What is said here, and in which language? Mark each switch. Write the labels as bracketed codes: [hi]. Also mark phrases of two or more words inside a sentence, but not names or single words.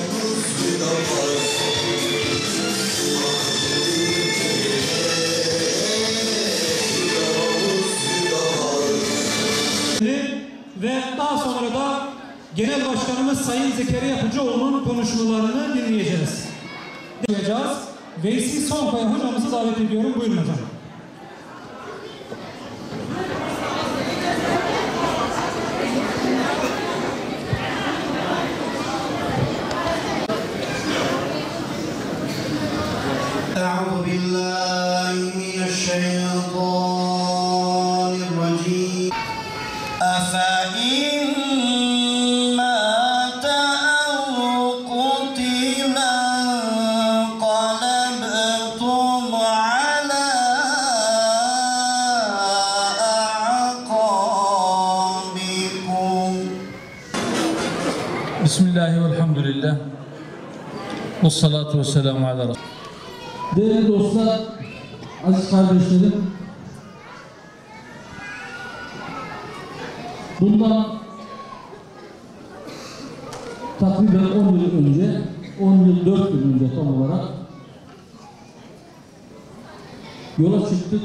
[tr] Ve daha sonra da Genel Başkanımız Sayın Zekeriya Yapıcıoğlu'nun konuşmalarını dinleyeceğiz. Veysi Sonkaya hocamızı davet ediyorum. Buyurun hocam. [ar] أعوذ بالله من الشيطان الرجيم أفإن مات أو قتل انقلبتم على أعقابكم. بسم الله والحمد لله. والصلاة والسلام على رسول الله. [tr] Değerli dostlar, aziz kardeşlerim, bundan takriben 10 yıl önce, 10 yıl 4 yıl önce tam olarak yola çıktık.